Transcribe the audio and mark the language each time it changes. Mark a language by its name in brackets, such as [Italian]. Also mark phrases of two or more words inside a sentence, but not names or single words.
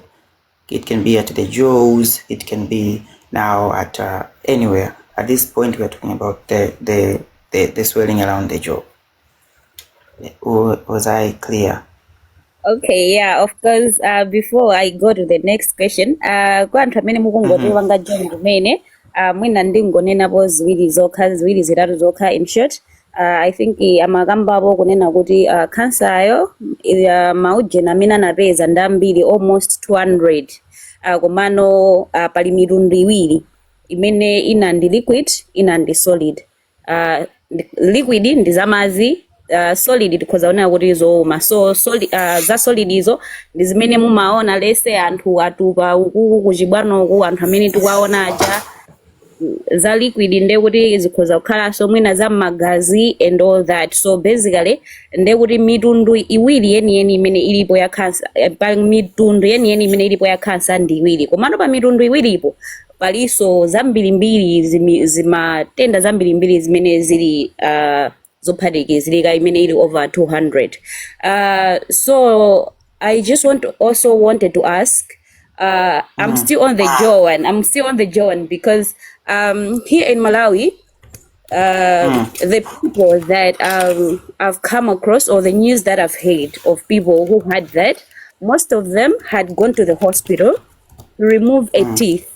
[English] It can be at the jaws, it can be now at anywhere. At this point, we are talking about the swelling around the jaw. Was I clear? Okay, yeah, of course. Before I go to the next question, [Nyanja] kwa anthu amene mukungotewa nga John kumene, mwina ndingonenapo ziwiri zitatu zokha [English] in short. I think [Nyanja] amakambapo kunena kuti cancer maujeni amene anapeza ndi ambiri almost 200. Komano pali mitundu iwiri imene ina ndi liquid, ina ndi solid. Liquid ndi zamazi, solid tikhoza onera kuti zowuma. So za solid izo ndi zimene mumaona lese anthu atupa uku kuchibwano uku anthu amene tikuwaona aja. Za liquid nde kuti zikhoza kukhalanso mwina za magazi [English] and all that. [Nyanja] So basically nde kuti mitundu iwiri yeniyeni imene ilipo ya cancer, pa mitundu yeniyeni imene ilipo ya cancer ndi iwiri. Komano pa mitundu iwiripo paliso zambirimbiri zimatenda zambirimbiri zimene zili zophatikizirika imene ili over 200. [English] So I just wanted to ask, I'm still on the Joan because here in Malawi, the people that I've come across or the news that I've heard of people who had that, most of them had gone to the hospital to remove a teeth.